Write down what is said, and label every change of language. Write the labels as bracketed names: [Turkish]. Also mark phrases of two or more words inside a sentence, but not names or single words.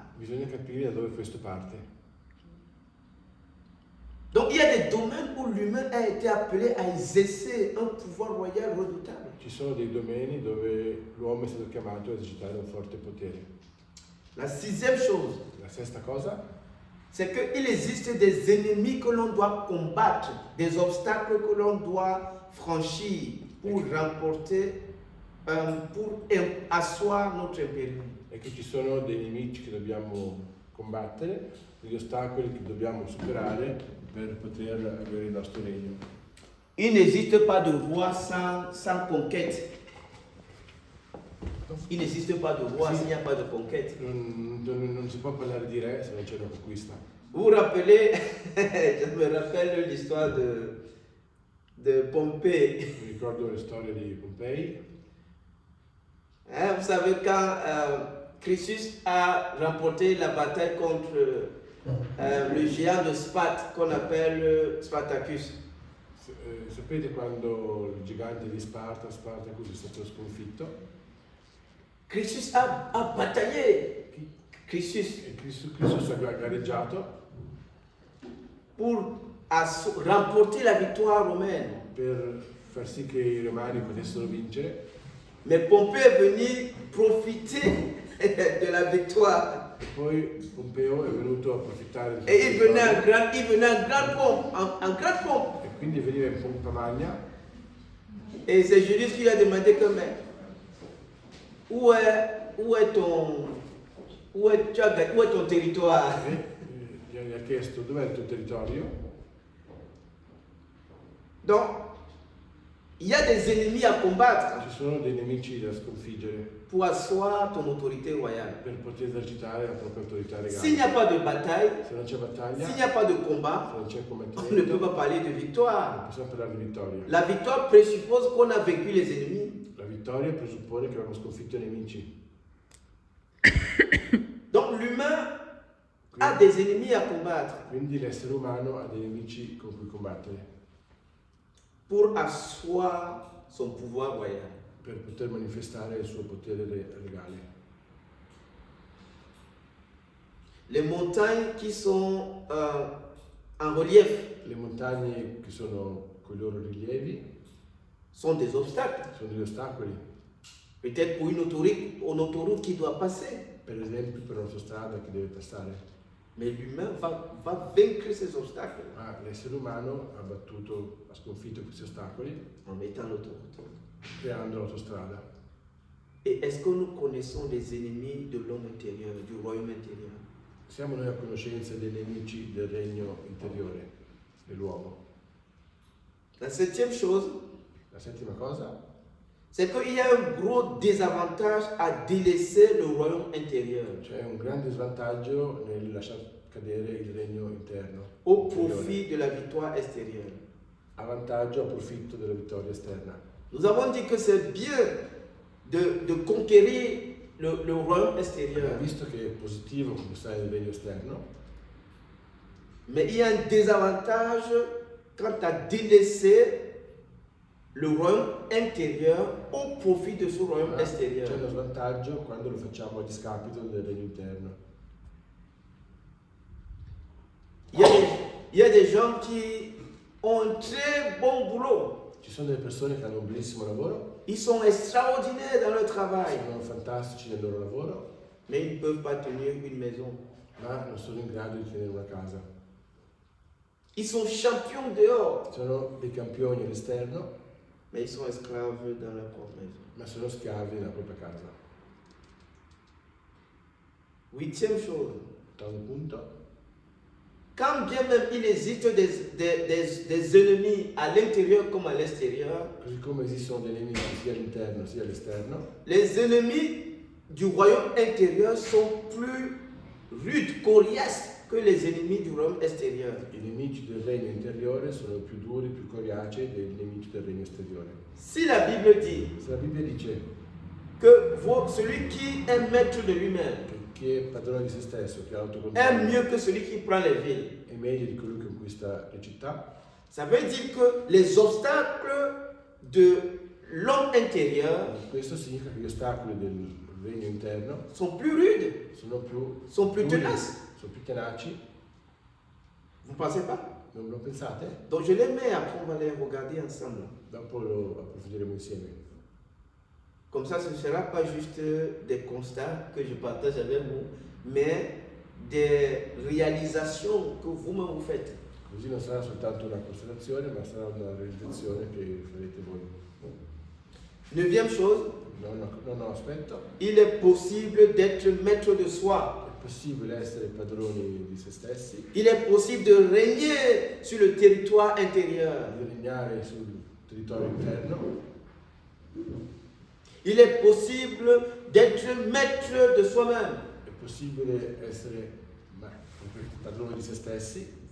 [Italian] bisogna capire da dove questo parte. [French] Donc il y a des domaines où l'humain a été appelé à exercer un pouvoir royal redoutable. [Italian] Ci sono dei domeni dove l'uomo è stato chiamato a esercitare un forte potere. [French] La sixième chose, [Italian] La sesta cosa [French] c'est qu'il existe des ennemis que l'on doit combattre, des obstacles que l'on doit franchir pour remporter, pour asseoir notre impérium. [Italian] è che ci sono dei nemici che dobbiamo combattere, degli ostacoli che dobbiamo superare per poter avere il nostro regno. [French] Il n'existe pas de roi sans conquête. Il n'existe pas de roi s'il n'y a pas de conquête. [Italian] Non si può parlare di re se non c'è una conquista. [French] Vous vous rappelez, je me rappelle l'histoire de Pompée. [Italian] Mi ricordo le storie di Pompei. [French] Vous savez, quand Chrysus a remporté la bataille contre le géant de Sparte qu'on appelle Spartacus. [Italian] Sapete quando il gigante di Spartacus, è stato sconfitto? [French] Chrysus a bataillé. Chrysus [Italian] E Cristo ha gareggiato [French] pour remporter la victoire romaine. [Italian] per far sì che i romani potessero vincere. [French] Mais Pompée est venu profiter de la victoire. [Italian] E poi Pompeo è venuto a approfittare di [French] Et il venait [Italian] vittoria. [French] en grande pompe, en grande pompe. [Italian] E quindi veniva in pompa magna. [French] Et c'est Julius qui lui a demandé que, mais, où est ton territoire? [Italian] E gli ha chiesto dov'è il tuo territorio. [French] Donc, il y a des ennemis à combattre [Italian] Ci sono dei nemici da sconfiggere [French] pour asseoir ton autorité royale. [Italian] per poter esercitare la propria autorità [French] S'il n'y a [Italian] legale. [French] pas de bataille, [Italian] Se non c'è battaglia, [French] s'il [Italian] se [French] n'y a pas de combat, [Italian] non c'è [French] on ne peut [Italian] combattimento, [French] pas parler de [Italian] non [French] victoire. [Italian] possiamo parlare di vittoria. [French] La victoire présuppose qu'on a vaincu les ennemis. [Italian] La vittoria presuppone che abbiamo sconfitto i nemici. [French] Donc l'humain a des ennemis à combattre [Italian] Quindi l'essere umano ha dei nemici con cui combattere [French] pour asseoir son pouvoir royal. [Italian] per poter manifestare il suo potere legale. [French] Les montagnes qui sont en relief [Italian] Le montagne che sono con i loro rilievi [French] sont des obstacles. [Italian] sono degli ostacoli, [French] Peut-être pour une autoroute qui doit passer. [Italian] per esempio per un'autostrada che deve passare. [French] Mais l'humain va vaincre ces obstacles [Italian] Ma l'essere umano ha sconfitto questi ostacoli [French] en mettant l'autoroute. [Italian] creando l'autostrada. [French] Et est-ce que nous connaissons les ennemis de l'homme intérieur, du royaume intérieur? [Italian] Siamo noi a conoscenza dei nemici del regno interiore dell'uomo. [French] La septième chose, [Italian] La settima cosa [French] c'est qu'il y a un gros désavantage à délaisser le royaume intérieur [Italian] c'è un grande svantaggio nel lasciar cadere il regno interno [French] au [Italian] interiore, [French] profit de la victoire extérieure. [Italian] a vantaggio, a profitto della vittoria esterna. [French] Nous avons dit que c'est bien de conquérir le royaume extérieur, [Italian] Abbiamo visto che è positivo conquistare il regno esterno, [French] mais il y a un désavantage quant à délaisser le royaume intérieur au profit de ce royaume [Italian] ma [French] extérieur. [Italian] c'è uno svantaggio quando lo facciamo a discapito del regno interno. [French] Il y a des gens qui ont un très bon boulot. [Italian] Ci Ci sono delle persone che hanno un bellissimo lavoro, [French] ils sont extraordinaires dans leur travail, [Italian] sono fantastici nel loro lavoro, [French] mais ils ne peuvent pas tenir une maison. [Italian] ma non sono in grado di tenere una casa. [French] Ils sont champions dehors, [Italian] Sono dei campioni all'esterno, [French] mais ils sont esclaves dans leur propre maison. [Italian] ma sono schiavi nella propria casa. [French] 8e chose, [Italian] Ottavo punto. [French] quand bien même il existe des ennemis à l'intérieur comme à l'extérieur, [Italian] Così come esistono dei nemici sia all'interno sia all'esterno, [French] les ennemis du royaume intérieur sont plus rudes, coriaces que les ennemis du royaume extérieur. [Italian] i nemici del regno interiore sono più duri, più coriacei dei nemici del regno esteriore. [French] Si la Bible dit [Italian] Se la Bibbia dice [French] que celui qui est maître de lui-même [Italian] che chi è padrone di se stesso, chi ha [French] est [Italian] l'autocontrollo, [French] mieux que celui qui prend les villes, [Italian] è meglio di colui che conquista le città, [French] ça veut dire que les obstacles de l'homme intérieur [Italian] questo significa che gli ostacoli del regno interno [French] sont plus rudes, [Italian] sono più [French] sont plus [Italian] duri, [French] tenaces. [Italian] sono più tenaci. [French] Vous ne pensez pas? [Italian] Non lo pensate? [French] Donc je les mets, après on va les regarder ensemble. [Italian] Dopo lo approfondiremo insieme. [French] Comme ça, ce ne sera pas juste des constats que je partage avec vous, mais des réalisations que vous-même vous faites. [Italian] Così non sarà soltanto una constatazione, ma sarà una realizzazione che farete voi. [French] 9e chose, [Italian] No, aspetto. [French] il est possible d'être maître de soi. [Italian] È possibile essere padroni di se stessi, [French] Il est possible de régner sur le territoire intérieur. [Italian] di regnare sul territorio interno. [French] Il est possible d'être maître de soi-même. [Italian] È possibile essere padroni di se stessi.